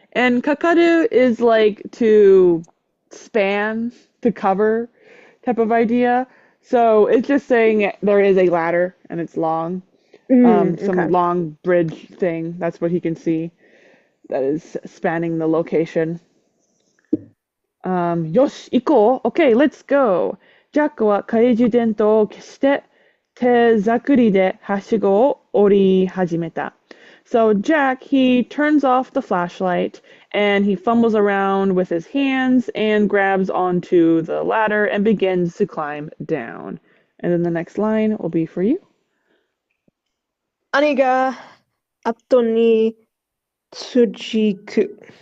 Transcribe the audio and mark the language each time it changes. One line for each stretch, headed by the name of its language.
English: And kakaru is like to span, to cover type of idea. So it's just saying there is a ladder and it's long. Okay. Some long bridge thing. That's what he can see. That is spanning the location.
Japanese: よし、行こう。
English: Okay, let's go.
Japanese: ジャックは懐中電灯を消して手ざくりではしごを降り始めた。
English: So Jack, he turns off the flashlight and he fumbles around with his hands and grabs onto the ladder and begins to climb down. And then the next line will be for you.
Japanese: 兄が後に続く。